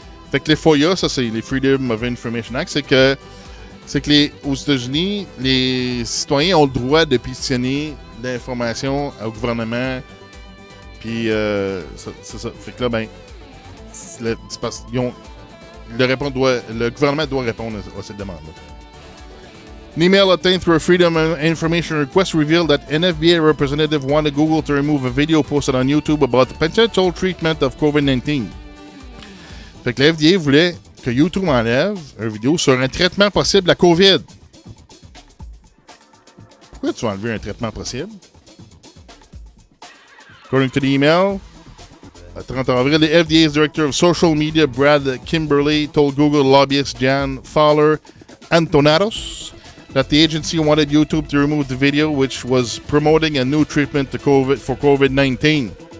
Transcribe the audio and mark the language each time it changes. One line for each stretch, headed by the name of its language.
French: Fait que les FOIA, ça c'est les Freedom of Information Act, c'est que aux États-Unis, les citoyens ont le droit de pétitionner l'information au gouvernement. Puis c'est ça. Fait que là, ben, le gouvernement doit répondre à cette demande-là.
English: An email obtained through a Freedom of Information request revealed that an FBI representative wanted Google to remove a video posted on YouTube about the potential treatment of COVID-19.
French: Fait que la FDA voulait que YouTube enlève une vidéo sur un traitement possible de la COVID. Pourquoi tu vas enlever un traitement possible?
English: According to the email,
French: le 30 avril,
English: the FDA's Director of Social Media, Brad Kimberly, told Google lobbyist Jan Fowler Antonatos that the agency wanted YouTube to remove the video, which was promoting a new treatment to for COVID-19.